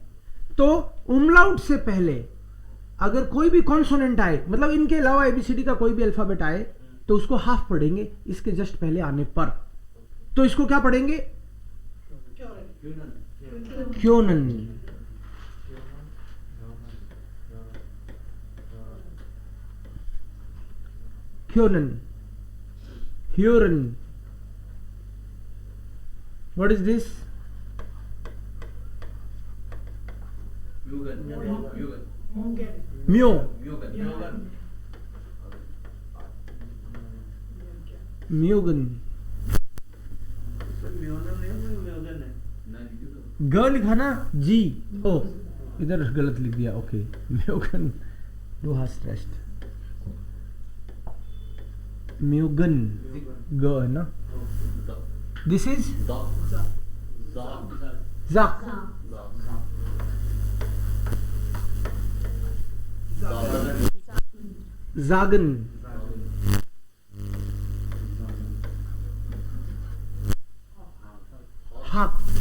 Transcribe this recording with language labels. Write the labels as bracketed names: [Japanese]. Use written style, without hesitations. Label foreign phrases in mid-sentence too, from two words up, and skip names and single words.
[Hindi] तो उमलाउट से पहले अगर कोई भी कॉन्सोनेंट आए, मतलब इनके अलावा एबीसीडी का कोई भी अल्फाबेट आए, तो उसको हाफ पढ़ेंगे इसके जस्ट पहले आने पर। तो इसको क्या पढ़ेंगे? क्योनन। [German] können, hören. [English] What is this? [German] mö, mögen. [Hindi] ग लिखा ना, जी, ओ इधर गलत लिख दिया, ओके। म्योगन, दो हाथ स्ट्रेस्ड। म्योगन, ग है ना। [English] This is Zak. [German] Zagen. Hak.